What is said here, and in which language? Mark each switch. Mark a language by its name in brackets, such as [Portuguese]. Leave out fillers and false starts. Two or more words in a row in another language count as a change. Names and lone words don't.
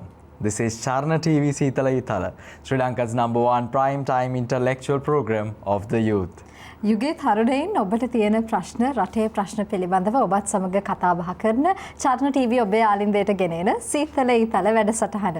[English] This is Charana TV Eathala, Sri Lanka's #1 prime time intellectual program of the youth. [Sinhala] යුගේ තරුණයින් ඔබට තියෙන ප්‍රශ්න රටේ ප්‍රශ්න පිළිබඳව ඔබත් සමග කතා බහ කරන චාරණ TV ඔබේ ආලින්දයට ගෙනෙන සීතල ඊතල වැඩසටහන.